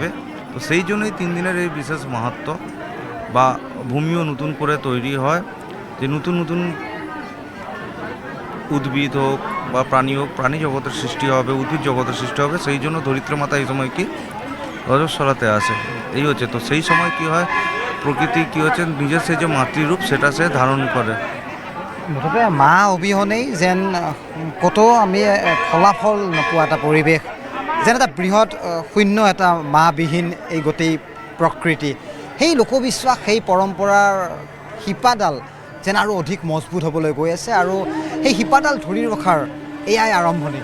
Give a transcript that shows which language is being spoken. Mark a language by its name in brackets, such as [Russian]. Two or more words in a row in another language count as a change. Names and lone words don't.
[Bangla] তো সেই জন্যই 3 দিনের এই বিশেষ মাহাত্ম্য, বা ভূমিও নতুন করে তৈরি হয়, যে নতুন নতুন উদ্ভিদ হোক বা প্রাণী হোক, প্রাণী জগতের সৃষ্টি হবে, উদ্ভিদ জগতের সৃষ্টি হবে, সেই জন্য ধরিত্রী মাতা এই সময় কি রজস্বলাতে আসে। এই হচ্ছে, তো সেই সময় কি হয়, প্রকৃতি কি হচ্ছে নিজের সেই যে মাতৃরূপ সেটা সে ধারণ করে। [Assamese] মুঠতে মা অবিহনেই যেন ক'তো আমি ফলাফল নোপোৱা এটা পৰিৱেশ, যেন এটা বৃহৎ শূন্য এটা মাবিহীন এই গোটেই প্ৰকৃতি, সেই লোকবিশ্বাস, সেই পৰম্পৰাৰ শিপাডাল যেন আৰু অধিক মজবুত হ'বলৈ গৈ আছে, আৰু সেই শিপাডাল ধৰি ৰখাৰ এয়াই আৰম্ভণি।